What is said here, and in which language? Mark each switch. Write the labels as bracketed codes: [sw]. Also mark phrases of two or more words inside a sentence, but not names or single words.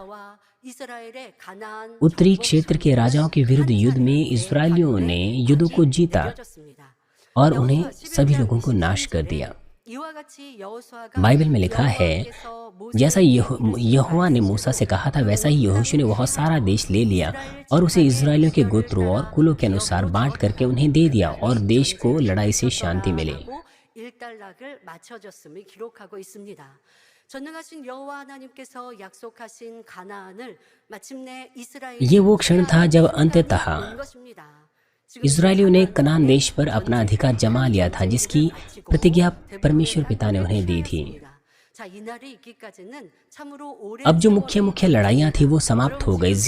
[hi] उत्तरी क्षेत्र के राजाओं के विरुद्ध युद्ध में इस्राएलियों ने युद्धों को जीता और उन्हें सभी लोगों को नाश कर दिया। बाइबल में लिखा है, जैसा यहोवा ने मूसा से कहा था, वैसा ही यहोशू ने बहुत सारा देश ले लिया और उसे इस्राएलियों के गोत्रों और कुलों के अनुसार बांट करके उन्हें दे दिया और देश को लड़ाई से शांति मिली। [ko] 전능하신 여호와 하나님께서 약속하신 가나안을 마침내 [hi] ये वो क्षण था जब अंततः इस्राएलियों ने कनान देश पर अपना अधिकार जमा लिया था, जिसकी प्रतिज्ञा परमेश्वर पिता ने उन्हें दी थी। अब जो मुख्य लड़ाइयाँ थी वो समाप्त हो गई।